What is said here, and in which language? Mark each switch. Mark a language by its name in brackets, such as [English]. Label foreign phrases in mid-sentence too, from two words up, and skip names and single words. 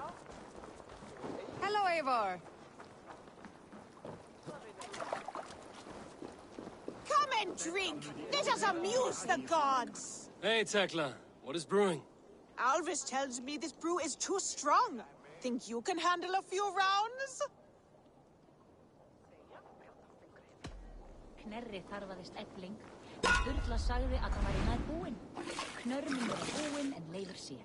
[English] Hello, Eivor. drink. Let us amuse the gods. Hey, Tekla. What is brewing? Alvis tells me this brew is too strong. Think you can handle a few rounds? [Icelandic] Knerri þarfaðist Efling. Sturla sagði að það væri nær búinn. Knörminn er búinn en Leifur sér.